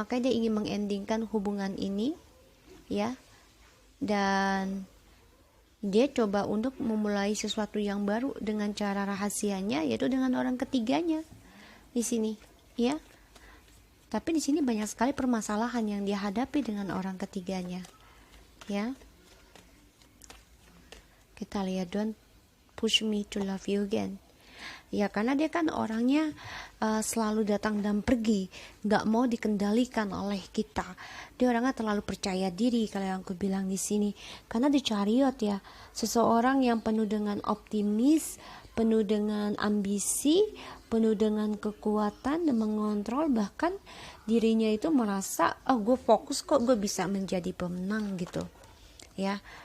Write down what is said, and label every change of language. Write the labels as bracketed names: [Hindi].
[Indonesian] Makanya dia ingin mengendingkan hubungan ini ya, dan dia coba untuk memulai sesuatu yang baru dengan cara rahasianya, yaitu dengan orang ketiganya di sini ya. Tapi di sini banyak sekali permasalahan yang dia hadapi dengan orang ketiganya ya. Kita lihat, [English] don't push me to love you again. [Indonesian] Ya karena dia kan orangnya selalu datang dan pergi, nggak mau dikendalikan oleh kita. Dia orangnya terlalu percaya diri kalau yang aku bilang di sini. Karena di chariot ya, seseorang yang penuh dengan optimis, penuh dengan ambisi, penuh dengan kekuatan dan mengontrol, bahkan dirinya itu merasa gue fokus kok, gue bisa menjadi pemenang gitu ya.